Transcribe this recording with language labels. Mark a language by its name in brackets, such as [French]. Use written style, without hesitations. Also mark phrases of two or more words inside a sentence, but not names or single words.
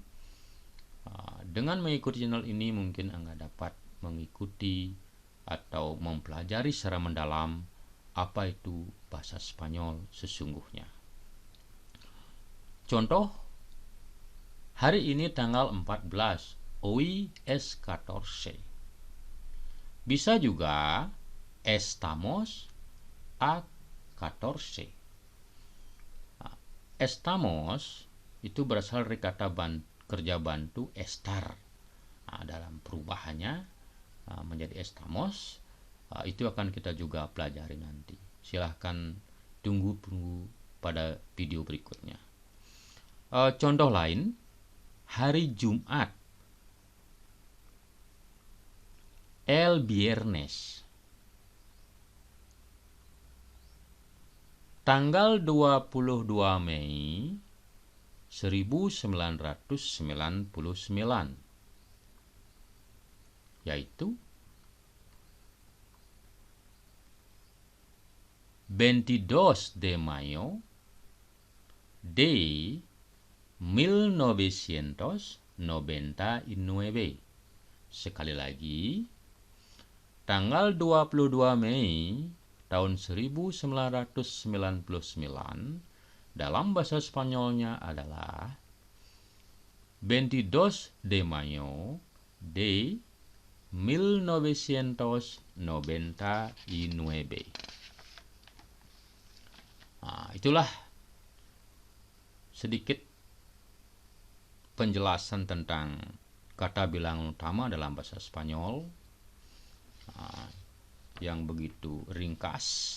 [Indonesian] Dengan mengikuti channel ini mungkin Anda dapat mengikuti atau mempelajari secara mendalam apa itu bahasa Spanyol sesungguhnya. Contoh, hari ini tanggal 14, [Spanish] hoy es 14. [Indonesian] Bisa juga [Spanish] estamos a 14. [Indonesian] Estamos itu berasal dari kata kerja bantu estar. Dalam perubahannya menjadi estamos, itu akan kita juga pelajari nanti. Silahkan tunggu pada video berikutnya. Contoh lain, hari Jumat, [Spanish] el viernes. [Indonesian] Tanggal 22 Mei 1999, yaitu [Spanish] 22 de mayo de 1999. [Indonesian] Sekali lagi, tanggal 22 Mei tahun 1999 dalam bahasa Spanyolnya adalah [Spanish] 22 de mayo de 1999. [Indonesian] Itulah sedikit penjelasan tentang kata bilangan utama dalam bahasa Spanyol yang begitu ringkas.